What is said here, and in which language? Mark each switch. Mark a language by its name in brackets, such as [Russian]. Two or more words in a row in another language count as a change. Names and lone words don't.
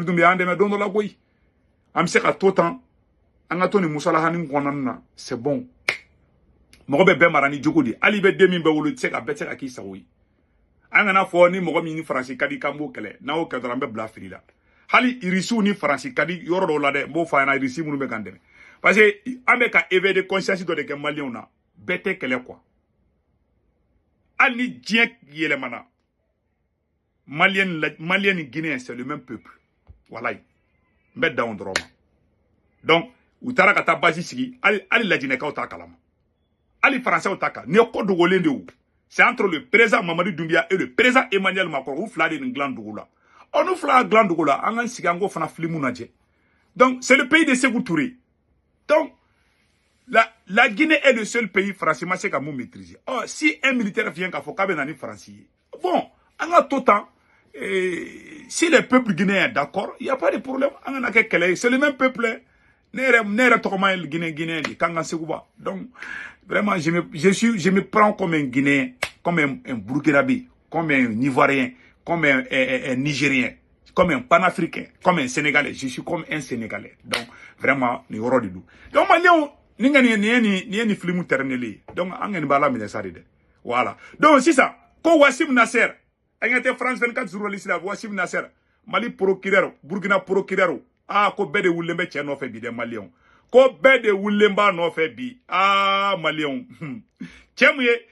[Bambara] Dunbiya an dɛmɛ don dɔ la koyi an bɛ se ka to tan an ka to nin musalahani kɔnɔna na [French] c'est bon [Bambara] mɔgɔ bɛ bɛɛ mara ni jogo de hali bɛ den min bɛ wolo bɛɛ tɛ se ka k'i sago ye an kana fɔ ni mɔgɔ min ni Faransi ka di k'an b'o kɛlɛ n'an y'o kɛ dɔrɔn an bɛ bila fili la hali irisiw ni Faransi ka di yɔrɔ dɔw la dɛ n b'o fɔ a ɲɛna irisi minnu bɛ k'an dɛmɛ [French] parce que [Bambara] an bɛ ka [French] éveil de conscience [Bambara] dɔ de kɛ Maliens na bɛɛ tɛ kɛlɛ quoi hali ni diɲɛ yɛlɛmana Malien ni Guinéen [French] c'est le même peuple [Bambara] walayi n bɛ dan o dɔrɔn ma donc u taara ka taa base sigi hali lajinɛkaw t'a kalama hali Français t'a kalama nin ye ko dogolen de o [French] c'est entre le président Mamadu Doumbia et le président Emmanuel Macron [Bambara] u fila de nin dilan dugu la n'u fila dilan dugu la an k'an sigi an k'o fana filimu lajɛ [French] donc c'est le pays de Sékou Touré donc la Guinée est le seul pays Français [Bambara] ma se ka mun [French] maîtriser si un militaire vient [Bambara] k'a fɔ k'a bɛ na ni Faransi ye bon an ka to tan [French] si le peuple guinéen est d'accord il y a pas de problème [Bambara] an kana kɛ kɛlɛ ye [French] c'est le même peuple [Bambara] ne yɛrɛ tɔgɔma ye Guinéen de k'an ka [French] Sékouba donc vraiment je me prends comme un Guinéen comme un Burkinabé comme un Ivoirien comme un Nigérien comme un Panafricain comme un Sénégalais je suis comme un [Bambara] Sénégalais [French] donc vraiment [Bambara] ni yɔrɔ de don donc Maliens ni ka nin ye ni filimu terminele donc an ka nin b'a la minɛ sa de dɛ voilà donc sisan ko Wassim Nasser an ka tɛ France 24 journaliste la Wassim Nasser Mali procureur Burkina procureur ko bɛɛ de wulilen bɛ cɛ nɔfɛ bi dɛ Maliens ko bɛɛ de wulilen b'a nɔfɛ bi Maliens cɛ mun